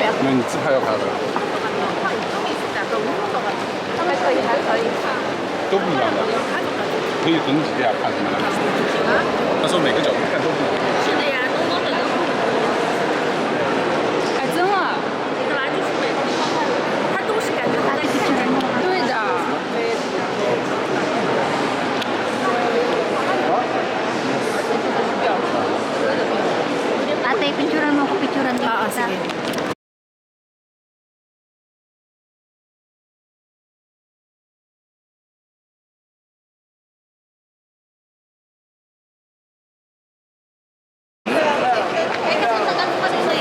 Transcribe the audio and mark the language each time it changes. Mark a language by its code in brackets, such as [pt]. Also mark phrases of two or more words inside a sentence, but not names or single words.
[zh] 为你自拍要拍的，都不一样的，可以整体这样看出来。他说每个角度看都不一样。是的呀，东东的都不一样。哎，真的。本来就是美国它都是感觉它在一起。对的。 [tl] Ate, picturean mo ako, picturean din Ah, kita. sige. Eh, kasi tagal mo kasi sa